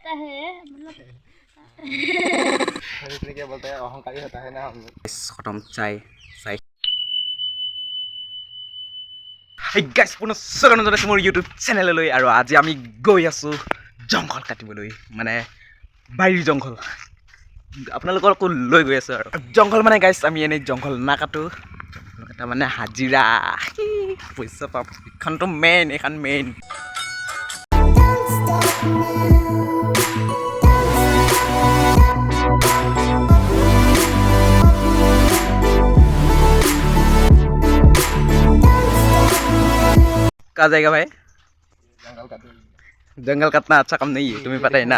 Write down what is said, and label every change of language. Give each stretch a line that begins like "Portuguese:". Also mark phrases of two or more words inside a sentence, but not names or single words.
Hindi: आता है मतलब इसलिए क्या बोलते हैं अहंकारी होता है ना हम लोग खत्म चाय चाय
English: Hey guys,
Assamese: পুনৰ স্বাগতম জনাইছো মোৰ ইউটিউব চেনেললৈ আৰু আজি আমি গৈ আছো জংঘল কাটিবলৈ মানে বাৰীৰ জংঘল আপোনালোকক লৈ গৈ আছো আৰু জংঘল মানে গাইছ আমি এনে জংঘল নাকাটো এটা মানে হাজিৰা পইচা পাম এখনটো মেইন এখন মেইন
Hindi: कहाँ जाएगा भाई जंगल काटना अच्छा काम नहीं है तुम्हें पता है ना